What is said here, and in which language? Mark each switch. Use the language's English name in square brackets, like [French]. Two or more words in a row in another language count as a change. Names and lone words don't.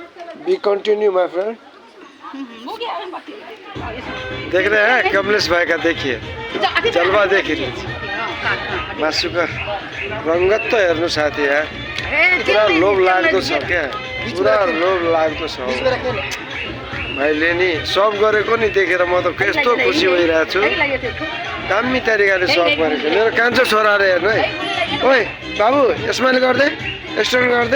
[English] be continue my friend. [Hindi] देख रहे हैं कमलेश भाई का, देखिए जलवा देखिए मासुका रंगत तो [Nepali] हेर्नु साथी यार पुरा लोभ लाग्दो छ क्या, पुरा लोभ लाग्दो छ भाइले नि सब गरेको नि देखेर म त कस्तो खुसी भइरहेको छु। दामी तरिकाले सब गरेको मेरो कान्छो छोरा रे हेर्नु है। ओइ बाबु स्माइल गर्दै स्टोन गर्दै।